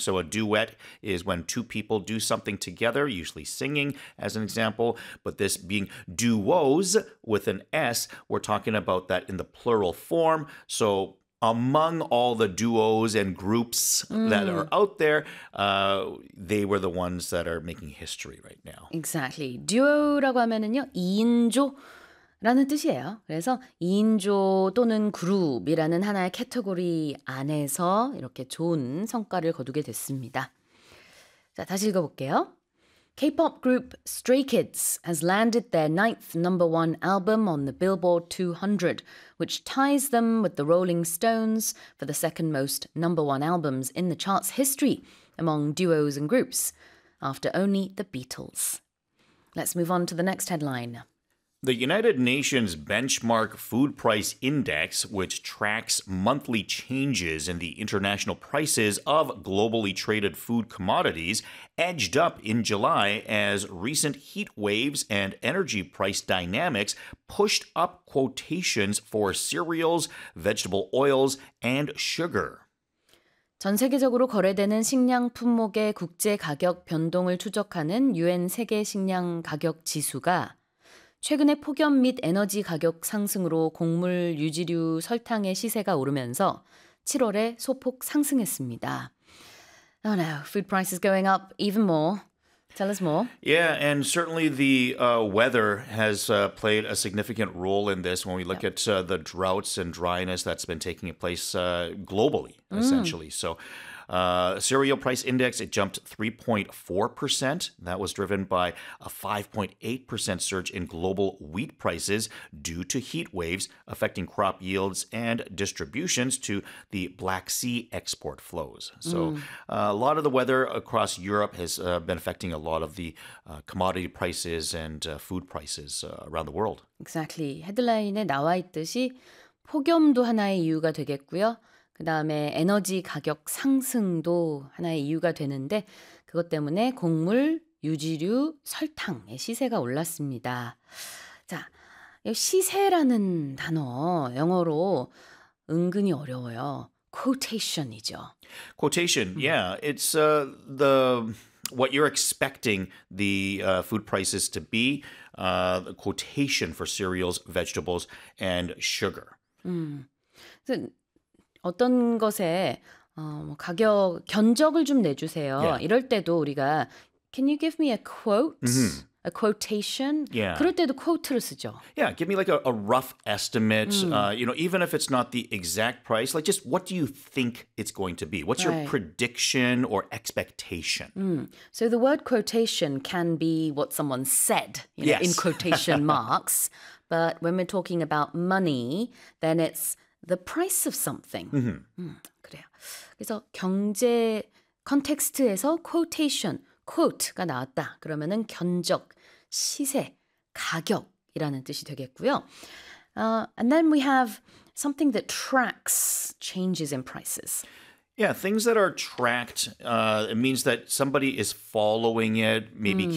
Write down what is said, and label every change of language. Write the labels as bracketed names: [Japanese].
[English] So a duet is when two people do something together, usually singing as an example. But this being duos with an S, we're talking about that in the plural form. So among all the duos and groups that are out there, they were the ones that are making history right now. Exactly. [Korean] Duo라고 하면은요, 2인조라는 뜻이에요. 그래서 2인조 또는 그룹이라는 하나의 카테고리 안에서 이렇게 좋은 성과를 거두게 됐습니다. 자, 다시 읽어볼게요. [English] K-pop group Stray Kids has landed their ninth number one album on the Billboard 200, which ties them with the Rolling Stones for the second most number one albums in the chart's history among duos and groups, after only the Beatles. Let's move on to the next headline. The United Nations Benchmark Food Price Index, which tracks monthly changes in the international prices of globally traded food commodities, edged up in July as recent heat waves and energy price dynamics pushed up quotations for cereals, vegetable oils, and sugar. [Korean] 전 세계적으로 거래되는 식량 품목의 국제 가격 변동을 추적하는 UN 세계 식량 가격 지수가 최근에 폭염 및 에너지 가격 상승으로 곡물, 유지류, 설탕의 시세가 오르면서 7월에 소폭 상승했습니다. [English] Oh no, food price is going up even more. Tell us more. Yeah, and certainly the weather has played a significant role in this when we look at the droughts and dryness that's been taking place globally, essentially. So, cereal price index, it jumped 3.4%. That was driven by a 5.8% surge in global wheat prices due to heat waves affecting crop yields and distributions to the Black Sea export flows. So, a lot of the weather across Europe has been affecting a lot of the commodity prices and food prices around the world. Exactly. [Korean] 헤드라인에 나와 있듯이 폭염도 하나의 이유가 되겠고요. 그다음에 에너지 가격 상승도 하나의 이유가 되는데 그것 때문에 곡물, 유지류, 설탕의 시세가 올랐습니다. 자, 시세라는 단어 영어로 은근히 어려워요. Quotation이죠. [English] Quotation, yeah, it's the what you're expecting the food prices to be, the quotation for cereals, vegetables, and sugar. [Korean] 어떤 것에 가격 견적을 좀 내주세요. 이럴 때도 우리가 [English] Can you give me a quote? A quotation? [Korean] 그럴 때도 quote를 쓰죠. [English] Yeah, give me like a rough estimate. You know, even if it's not the exact price, like just what do you think it's going to be? What's your prediction or expectation? So the word quotation can be what someone said, in Yes. quotation marks. But when we're talking about money, then it's the price of something. [Korean] 그래요. 그래서 경제 컨텍스트에서 quotation, quote가 나왔다. 그러면은 견적, 시세, 가격이라는 뜻이 되겠고요. [English] And then we have something that tracks changes in prices. Yeah, things that are tracked, it means that somebody is following it, maybe keep